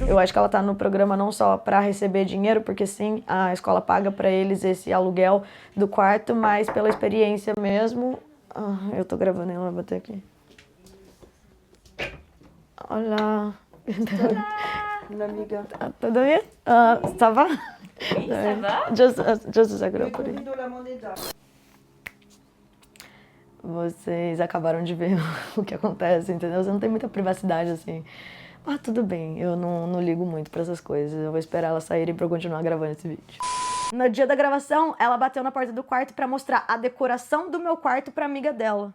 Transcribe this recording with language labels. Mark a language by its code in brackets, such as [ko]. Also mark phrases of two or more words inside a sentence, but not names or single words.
[pt] Eu acho que ela tá no programa não só pra receber dinheiro, porque sim, a escola paga pra eles esse aluguel do quarto, mas pela experiência mesmo... eu tô gravando, ela vai bater aqui. Olá. Une amiga. Tudo bem? [fr] Ça va? Oui, ça va? [en] Just a second, [es] Convido la moneda. [pt] Vocês acabaram de ver o que acontece, entendeu? Você não tem muita privacidade, assim. Ah, tudo bem, eu não ligo muito pra essas coisas. Eu vou esperar elas saírem pra eu continuar gravando esse vídeo. No dia da gravação, ela bateu na porta do quarto pra mostrar a decoração do meu quarto pra amiga dela.